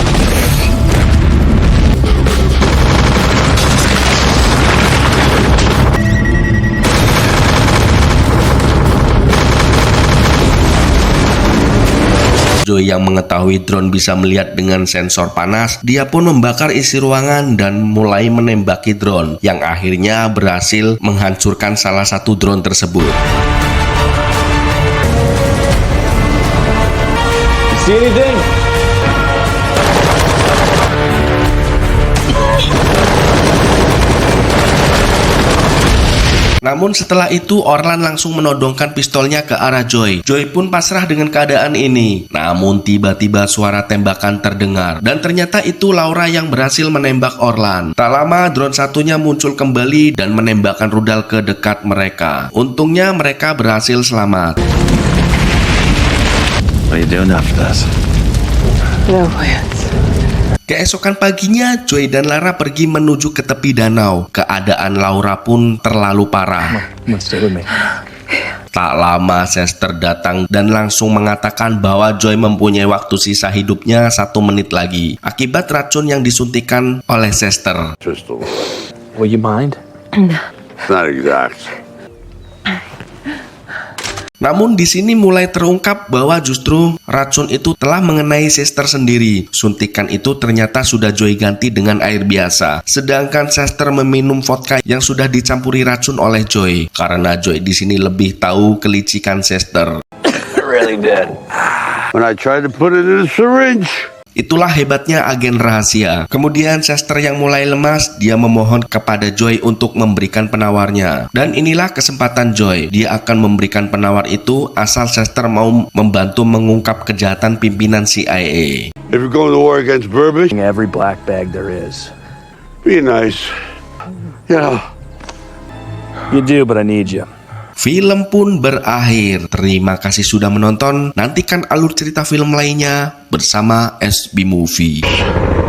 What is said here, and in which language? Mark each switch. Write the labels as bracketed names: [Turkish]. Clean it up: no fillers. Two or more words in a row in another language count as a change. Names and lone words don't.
[Indonesian] Joy yang mengetahui drone bisa melihat dengan sensor panas, dia pun membakar isi ruangan dan mulai menembaki drone, yang akhirnya berhasil menghancurkan salah satu drone tersebut. [English] See anything? [Indonesian] Namun setelah itu Orlan langsung menodongkan pistolnya ke arah Joy. Joy pun pasrah dengan keadaan ini. Namun tiba-tiba suara tembakan terdengar dan ternyata itu Laura yang berhasil menembak Orlan. Tak lama drone satunya muncul kembali dan menembakkan rudal ke dekat mereka. Untungnya mereka berhasil selamat. [English] What are you doing after this? No plans. [Indonesian] Keesokan paginya, Joy dan Lara pergi menuju ke tepi danau. Keadaan Laura pun terlalu parah. [English] Come on, stay with me. [Indonesian] Tak lama Chester datang dan langsung mengatakan bahwa Joy mempunyai waktu sisa hidupnya 1 menit lagi akibat racun yang disuntikan oleh Chester. [English] Crystal. Will you mind? It's not exact. [Indonesian] Namun di sini mulai terungkap bahwa justru racun itu telah mengenai Chester sendiri. Suntikan itu ternyata sudah Joy ganti dengan air biasa. Sedangkan Chester meminum vodka yang sudah dicampuri racun oleh Joy. Karena Joy di sini lebih tahu kelicikan Chester. [English] Really did. When I tried to put it in a syringe. [Indonesian] Itulah hebatnya agen rahasia. Kemudian Chester yang mulai lemas, dia memohon kepada Joy untuk memberikan penawarnya. Dan inilah kesempatan Joy. Dia akan memberikan penawar itu asal Chester mau membantu mengungkap kejahatan pimpinan CIA. [English] If you're going to war against Burbage, Every black bag there is. be nice. You know. You do, but I need you. [Indonesian] Film pun berakhir. Terima kasih sudah menonton. Nantikan alur cerita film lainnya bersama SB Movie.